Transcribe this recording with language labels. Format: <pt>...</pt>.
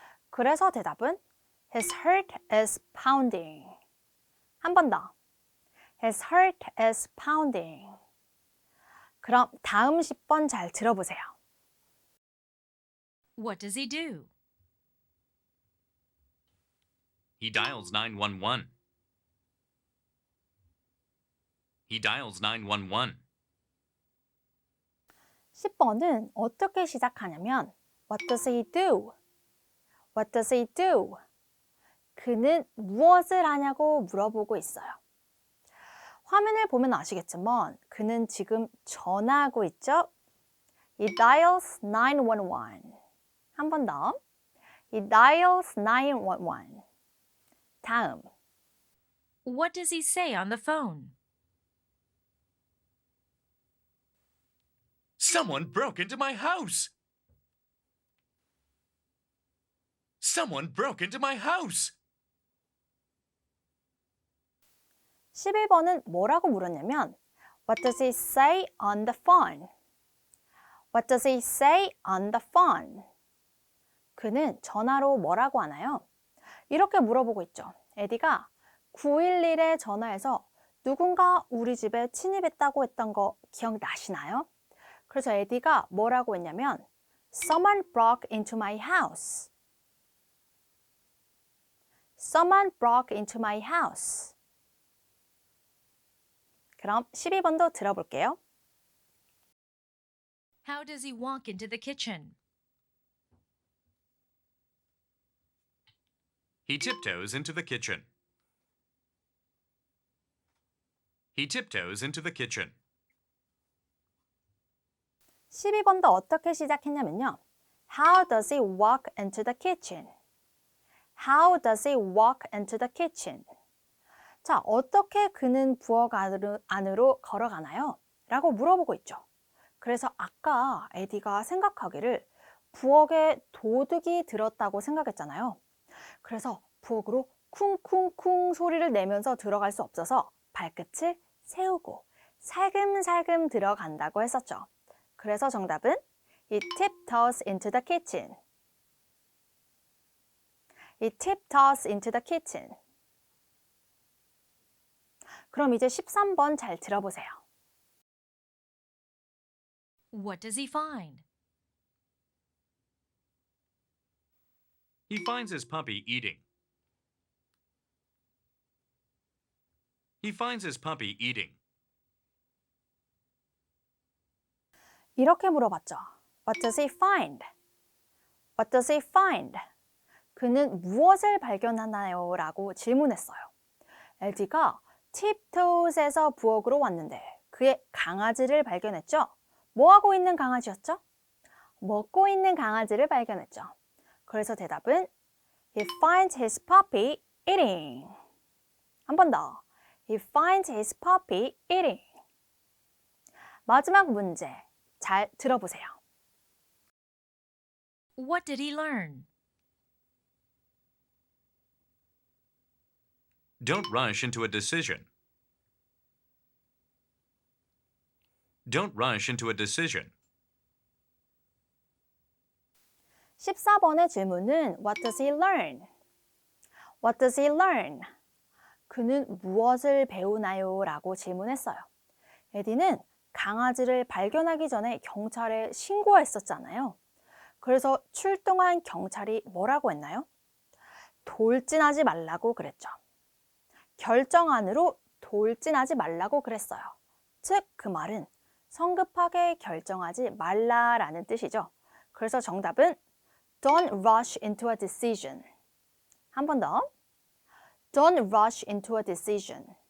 <ko>그래서 대답은</ko> <en>His heart is pounding.</en> <ko>한 번 더.</ko> <en>His heart is pounding.</en> <ko>그럼 다음 10번 잘 들어보세요.</ko> <en>What does he do? He dials 911. He dials 911.</en> <ko>10번은 어떻게 시작하냐면</ko> <en>What does he do? What does he do?</en> <ko>그는 무엇을 하냐고 물어보고 있어요. 화면을 보면 아시겠지만 그는 지금 전화하고 있죠?</ko> <en>He dials 911.</en> <ko>한 번 더.</ko> <en>He dials 911.</en> <ko>다음.</ko> <en>What does he say on the phone? Someone broke into my house. Someone broke into my house.</en> <ko>11번은 뭐라고 물었냐면</ko> <en>What does he say on the phone? What does he say on the phone?</en> <ko>그는 전화로 뭐라고 하나요? 이렇게 물어보고 있죠. 에디가 911에 전화해서 누군가 우리 집에 침입했다고 했던 거 기억나시나요? 그래서 에디가 뭐라고 했냐면</ko> <en>Someone broke into my house. Someone broke into my house.</en> <ko>그럼 12번도 들어볼게요.</ko> <en>How does he walk into the kitchen? He tiptoes into the kitchen. He tiptoes into the kitchen.</en> <ko>12번도 어떻게 시작했냐면요.</ko> <en>How does he walk into the kitchen? How does he walk into the kitchen?</en> <ko>자, 어떻게 그는 부엌 안으로 걸어가나요? 라고 물어보고 있죠. 그래서 아까 에디가 생각하기를 부엌에 도둑이 들었다고 생각했잖아요. 그래서 부엌으로 쿵쿵쿵 소리를 내면서 들어갈 수 없어서 발끝을 세우고 살금살금 들어간다고 했었죠. 그래서 정답은</ko> <en>He tiptoes into the kitchen. He tiptoes into the kitchen.</en> <ko>그럼 이제 13번 잘 들어보세요.</ko> <en>What does he find? He finds his puppy eating. He finds his puppy eating.</en> <ko>이렇게 물어봤죠.</ko> <en>What does he find? What does he find?</en> <ko>그는 무엇을 발견하나요? 라고 질문했어요. 에디가 tiptoes에서 부엌으로 왔는데 그의 강아지를 발견했죠. 뭐 하고 있는 강아지였죠? 먹고 있는 강아지를 발견했죠. 그래서 대답은</ko> <en>He finds his puppy eating.</en> <ko>한 번 더.</ko> <en>He finds his puppy eating.</en> <ko>마지막 문제 잘 들어보세요.</ko> <en>What did he learn? Don't rush into a decision. Don't rush into a decision.</en> <ko>14번의 질문은</ko> <en>What does he learn? What does he learn?</en> <ko>그는 무엇을 배우나요? 라고 질문했어요. 에디는 강아지를 발견하기 전에 경찰에 신고했었잖아요. 그래서 출동한 경찰이 뭐라고 했나요? 돌진하지 말라고 그랬죠. 결정안으로 돌진하지 말라고 그랬어요. 즉, 그 말은 성급하게 결정하지 말라라는 뜻이죠. 그래서 정답은</ko> <en>Don't rush into a decision.</en> <ko>한 번 더.</ko> <en>Don't rush into a decision.</en>